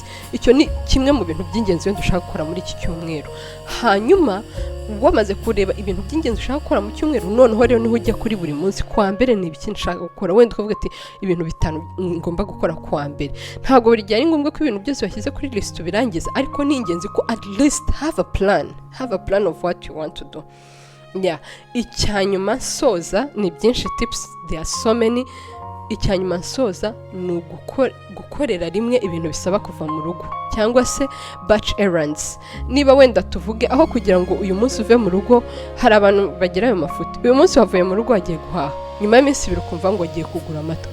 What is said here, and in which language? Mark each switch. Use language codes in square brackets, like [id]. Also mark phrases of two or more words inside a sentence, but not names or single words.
[rw] Icyo ni kimwe mu bintu by'ingenzi wenda ushaka gukora muri iki cyumweru. Hanyuma wamaze kureba ibintu by'ingenzi ushaka gukora mu cyumweru, noneho rero niho ujya kuri buri munsi. Kwa mbere ni ibiki nshaka gukora, wenda ukavuga ati ibintu 5 ngomba gukora kwa mbere. Ntabwo buri gihe ari ngombwa ko ibintu byose washyize kuri list birangiza, ariko ni ingenzi ko [en] at least have a plan of what you want to do. [rw] Icyanyuma soza ni byinshi, [en] tips there are so many. [rw] Icyanyuma nsoza ni gukorera rimwe ibintu bisaba kuva mu rugo, cyangwa se [en] batch errands. [rw] Niba wenda tuvuge aho kugira ngo uyu munsi uve mu rugo, hari abantu bagira ayo mafuti, uyu munsi wavuye mu rugo wagiye guhaha, nyuma y'iminsi 2 ukumva ngo agiye kugura amata.